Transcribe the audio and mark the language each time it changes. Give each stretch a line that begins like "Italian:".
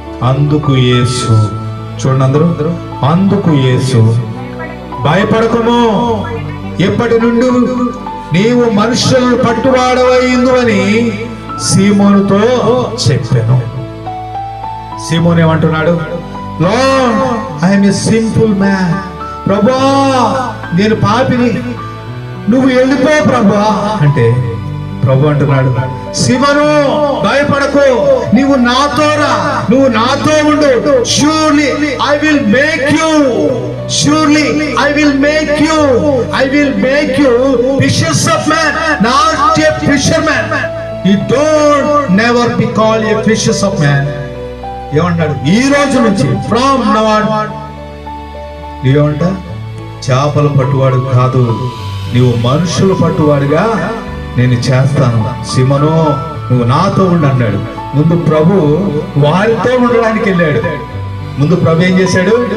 Telugu: అందుకు యేసు, చూడండి అందరూ, అందుకు యేసు, భయపడకము, ఎప్పటి నుండి నీవు మనుషులను పట్టువాడవైందు అని సీమోనుతో చెప్పాను. సీమోను ఏమంటున్నాడు?
English: Lord, I am a simple man.
Telugu: ప్రభువా, నేను పాపిని, నువ్వు వెళ్ళిపో ప్రభువా అంటే, ప్రభు అంటున్నాడు, సీమోను భయపడకు, నువ్వు నాతో రా, నువ్వు నాతో ఉండు.
English: Surely I will make you, surely I will make you fishers of men, not a fisherman. You don't never be called a fishers of men.
Telugu: ఏమన్నాడు? ఈ రోజు నుంచి,
English: from now on,
Telugu: నీవేమంట? చేపలు పట్టువాడు కాదు, నీవు మనుషులు పట్టువాడుగా నేను చేస్తాను. సీమోను, నువ్వు నాతో ఉండు అన్నాడు. ముందు ప్రభు వారితో ఉండడానికి వెళ్ళాడు. ముందు ప్రభు ఏం చేశాడు?